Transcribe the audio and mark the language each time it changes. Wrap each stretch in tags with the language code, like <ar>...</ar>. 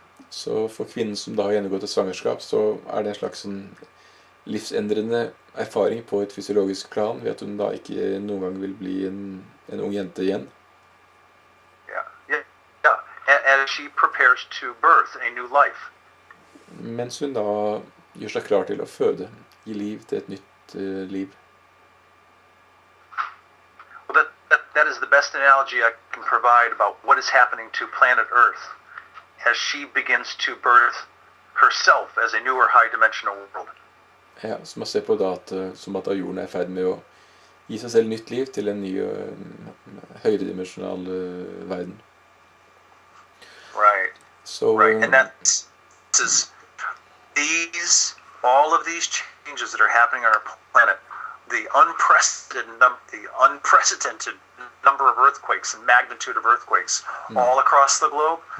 <no>Så for kvinnen som da har gjennomgått et svangerskap, så er det en slags livsendrende erfaring på et fysiologisk plan, ved at hun da ikke noen gang vil bli en ung jente igjen.</no> <en>Yeah. As she prepares to birth a new life.</en> <no>Mens hun da gjør seg klar til å føde, gi liv til et nytt liv.</no> <en>Well, that is the best analogy I can provide about what is happening to planet Earth as she begins to birth herself as a newer high-dimensional world.</en> <no>Ja, så man ser på da som at jorden er i ferd med å gi seg selv nytt liv til en ny høyredimensjonal verden.</no> <en>Right. So, right, and that is all of these changes that are happening on our planet, the unprecedented number of earthquakes and magnitude of earthquakes all across the globe.</en>